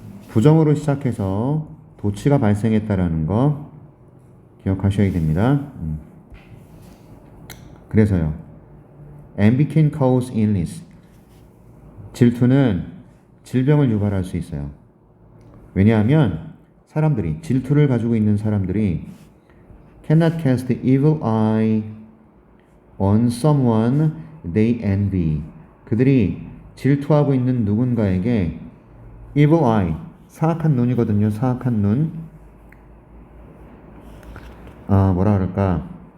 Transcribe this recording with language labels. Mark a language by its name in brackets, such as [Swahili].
[Korean] 부정어로 시작해서 도치가 발생했다라는 거 기억하셔야 됩니다. 그래서요. [English] envy can cause illness. [Korean] 질투는 질병을 유발할 수 있어요. 왜냐하면 사람들이 질투를 가지고 있는 사람들이 [English] cannot cast evil eye on someone they envy. [Korean] 그들이 질투하고 있는 누군가에게 [English] evil eye [Korean] 사악한 눈이거든요. 사악한 눈. 뭐라 그럴까?